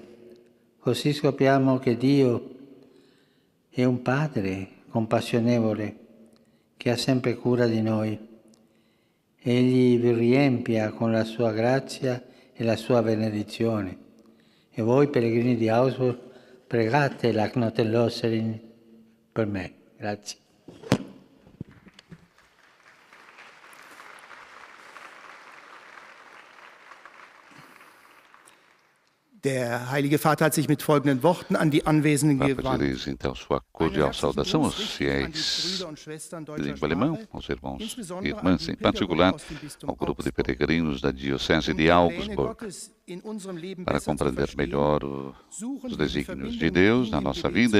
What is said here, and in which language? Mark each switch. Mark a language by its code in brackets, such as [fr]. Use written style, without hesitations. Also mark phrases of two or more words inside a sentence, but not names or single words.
[it] Così scopriamo che Dio è un Padre compassionevole che ha sempre cura di noi. Egli vi riempia con la sua grazia e la sua benedizione. E voi, pellegrini di Augsburg, pregate la Knottenlosserin per me. Grazie. [de] Der Heilige Vater hat sich mit folgenden Worten an die Anwesenden Papa gewandt. [pt] dirige então sua cordial saudação aos fiéis de língua alemã, aos irmãos e irmãs, em particular ao grupo de peregrinos da Diocese de Augsburg, para compreender melhor os desígnios de Deus na nossa vida.